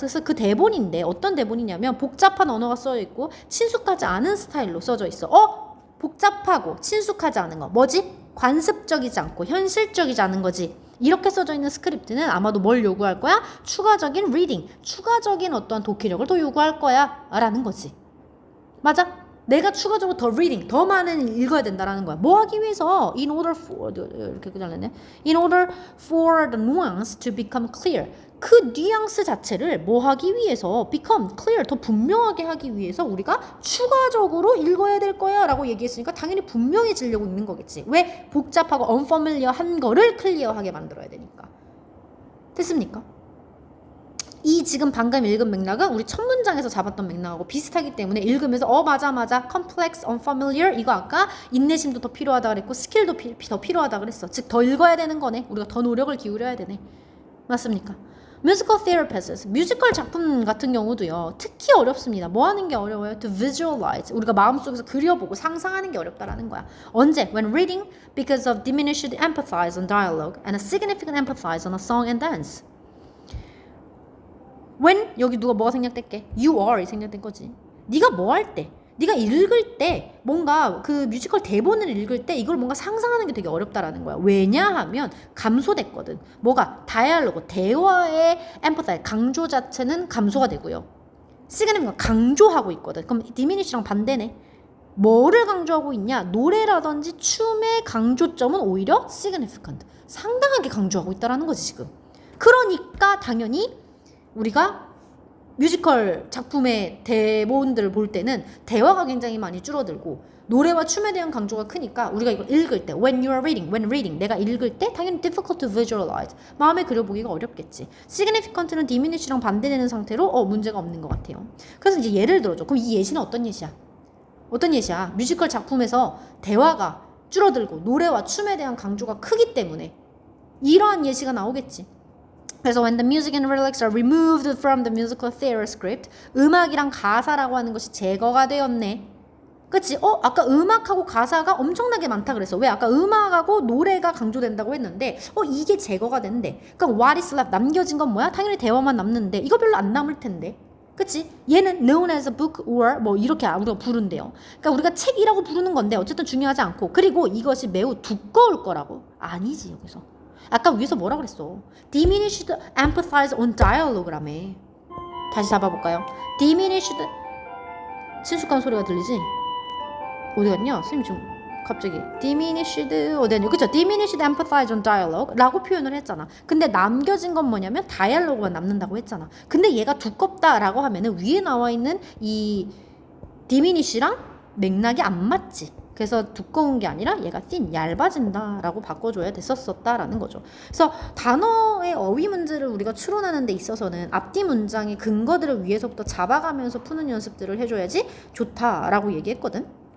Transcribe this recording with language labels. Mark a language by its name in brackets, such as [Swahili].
[Korean] 그래서 그 대본인데 어떤 대본이냐면 복잡한 언어가 써져 있고 친숙하지 않은 스타일로 써져 있어. 복잡하고 친숙하지 않은 거 뭐지? 관습적이지 않고 현실적이지 않은 거지. 이렇게 써져 있는 스크립트는 아마도 뭘 요구할 거야? 추가적인 reading, 추가적인 어떤 독해력을 더 요구할 거야 라는 거지. 맞아? 내가 추가적으로 더 reading, 더 많은 읽어야 된다라는 거야. 뭐 하기 위해서? [English] In order for, [Korean] 이렇게 잘랐네. [English] In order for the nuance to become clear. [Korean] 그 뉘앙스 자체를 뭐 하기 위해서 become clear, 더 분명하게 하기 위해서 우리가 추가적으로 읽어야 될 거야 라고 얘기했으니까 당연히 분명해지려고 읽는 거겠지. 왜? 복잡하고 unfamiliar한 거를 클리어하게 만들어야 되니까. 됐습니까? 이 지금 방금 읽은 맥락은 우리 첫 문장에서 잡았던 맥락하고 비슷하기 때문에 읽으면서 맞아 complex, unfamiliar 이거 아까 인내심도 더 필요하다 그랬고 스킬도 더 필요하다 그랬어. 즉 더 읽어야 되는 거네. 우리가 더 노력을 기울여야 되네. 맞습니까? 뮤지컬 therapists, 뮤지컬 작품 같은 경우도요. 특히 어렵습니다. 뭐 하는 게 어려워요? [English] To visualize. [Korean] 우리가 마음속에서 그려보고 상상하는 게 어렵다라는 거야. 언제? [English] When reading because of diminished empathize on dialogue and a significant empathize on a song and dance. [Korean] When 여기 누가 뭐가 생략될게? You are이 생략된 거지. 네가 뭐 할 때, 네가 읽을 때 뭔가 그 뮤지컬 대본을 읽을 때 이걸 뭔가 상상하는 게 되게 어렵다라는 거야. 왜냐하면 감소됐거든. 뭐가? 다이얼로그, 대화의 엠퍼사이, 강조 자체는 감소가 되고요. 시그널은 강조하고 있거든. 그럼 디미니시랑 반대네. 뭐를 강조하고 있냐? 노래라든지 춤의 강조점은 오히려 significant, 상당하게 강조하고 있다라는 거지 지금. 그러니까 당연히 우리가 뮤지컬 작품의 대본들을 볼 때는 대화가 굉장히 많이 줄어들고 노래와 춤에 대한 강조가 크니까 우리가 이걸 읽을 때 [English] when you are reading, when reading [Korean] 내가 읽을 때 당연히 [English] difficult to visualize [Korean] 마음에 그려보기가 어렵겠지. significant는 diminish랑 반대되는 상태로 문제가 없는 것 같아요. 그래서 이제 예를 들어줘. 그럼 이 예시는 어떤 예시야? 어떤 예시야? 뮤지컬 작품에서 대화가 줄어들고 노래와 춤에 대한 강조가 크기 때문에 이러한 예시가 나오겠지. [English] 그래서 when the music and lyrics are removed from the musical theater script, [Korean] 음악이랑 가사라고 하는 것이 제거가 되었네. 그치? 아까 음악하고 가사가 엄청나게 많다 그랬어. 왜? 아까 음악하고 노래가 강조된다고 했는데 이게 제거가 된대. 그럼 [English] what is left? [Korean] 남겨진 건 뭐야? 당연히 대화만 남는데 이거 별로 안 남을 텐데. 그치? 얘는 [English] known as a book or [Korean] 뭐 이렇게 우리가 부른대요. 그러니까 우리가 책이라고 부르는 건데 어쨌든 중요하지 않고, 그리고 이것이 매우 두꺼울 거라고. 아니지 여기서. 아까 위에서 뭐라 그랬어? [English] Diminished empathize on dialogue라며. [Korean] 다시 잡아볼까요? Diminished 친숙한 소리가 들리지? 어디 갔냐? 선생님 지금 갑자기 diminished 어디 갔냐? 그쵸? [English] Diminished empathize on dialogue [Korean] 라고 표현을 했잖아. 근데 남겨진 건 뭐냐면 다이얼로그만 남는다고 했잖아. 근데 얘가 두껍다라고 하면은 위에 나와 있는 이 diminish랑 맥락이 안 맞지. 그래서 두꺼운 게 아니라 얘가 thin, 얇아진다 라고 바꿔줘야 됐었다라는 거죠. 그래서 단어의 어휘 문제를 우리가 추론하는 데 있어서는 앞뒤 문장의 근거들을 위에서부터 잡아가면서 푸는 연습들을 해줘야지 좋다라고 얘기했거든.